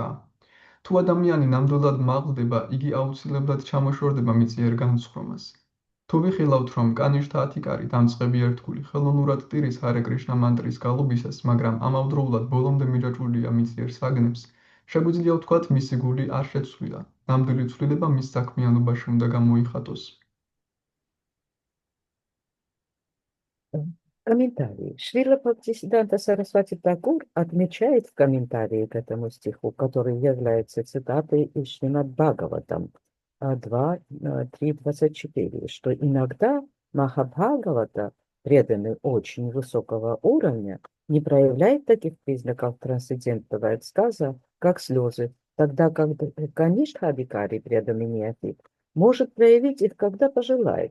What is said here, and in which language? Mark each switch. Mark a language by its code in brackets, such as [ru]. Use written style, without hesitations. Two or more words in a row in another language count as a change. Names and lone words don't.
[ka] თუ ადამიანი ნამდვილად მაღლდება, იგი აუცილებლად ჩამოშორდება მიწიერ განსხვრომას. თუ ვიხილავთ, რომ კანიშთა 10 კარი დამწყები ერთგული ხელოვნურად ტირის ჰარე კრიშნა მანტრის გალობისას, მაგრამ ამავდროულად ბოლომდე მიჯაჭვულია მისიერ საგნებს, შეგვიძლია ვთქვათ, მისი გული არ შეცვლილა. ნამდვილი ცვლილება მის საქმიანობაში უნდა გამოიხატოს. [ru] Комментарии. Шрила Бхактисиданта Сарасвати Такур отмечает в комментарии к этому стиху, который является цитатой из Шримад Бхагаватам 2.3.24, что иногда Махабхагавата, преданный очень высокого уровня, не проявляет таких признаков трансцендентного экстаза, как слезы, тогда как Каништхадикари, преданный неофит, может проявить их, когда пожелает.